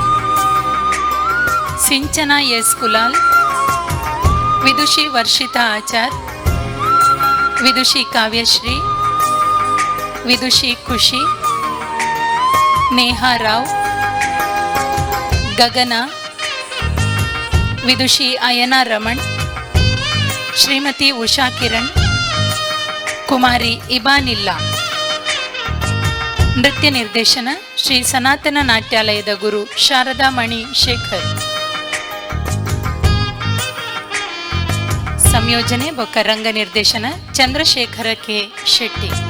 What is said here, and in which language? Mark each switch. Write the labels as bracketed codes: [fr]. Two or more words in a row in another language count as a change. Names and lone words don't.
[tcy] ಸಿಂಚನಾ ಎಸ್ ಕುಲಾಲ್, ವಿದುಷಿ ವರ್ಷಿತಾ ಆಚಾರ್, ವಿದುಷಿ ಕಾವ್ಯಶ್ರೀ, ವಿದುಷಿ ಖುಷಿ, ನೇಹಾ ರಾವ್, ಗಗನ, ವಿದುಷಿ ಅಯನಾ ರಮಣ್, ಶ್ರೀಮತಿ ಉಷಾ ಕಿರಣ್, ಕುಮಾರಿ ಇಬಾನಿಲ್ಲಾ. ನೃತ್ಯ ನಿರ್ದೇಶನ ಶ್ರೀ ಸನಾತನ ನಾಟ್ಯಾಲಯದ ಗುರು ಶಾರದಾ ಮಣಿ ಶೇಖರ್. ಸಂಯೋಜನೆ ಬೊಕ್ಕ ರಂಗ ನಿರ್ದೇಶನ ಚಂದ್ರಶೇಖರ ಕೆ ಶೆಟ್ಟಿ.